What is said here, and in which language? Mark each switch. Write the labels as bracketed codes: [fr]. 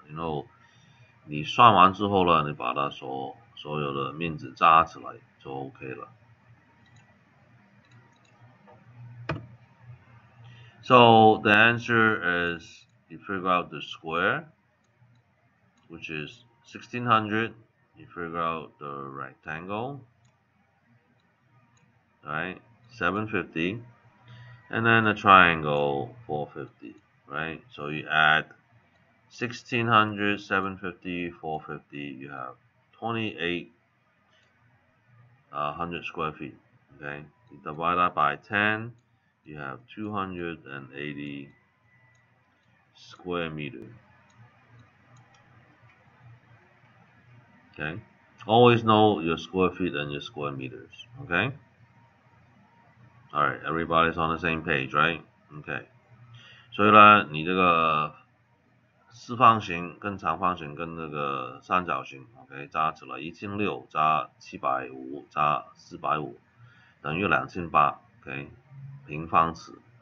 [zh] 然后你算完之后呢，你把它所有的面值加起来就 OK 了。 [en] So the answer is you figure out the square, which is 1600. You figure out the rectangle, right? 750. And then the triangle 450, right? So you add 1600, 750, 450, you have 2800 square feet, okay? You divide that by 10, you have 280 square meters. Okay, always know your square feet and your square meters. Okay, all right, everybody's on the same page, right? [zh] Okay， 所以呢，你这个四方形跟长方形跟那个三角形 ，OK， 加起来1600加750加450等于2800 ，OK， 平方尺。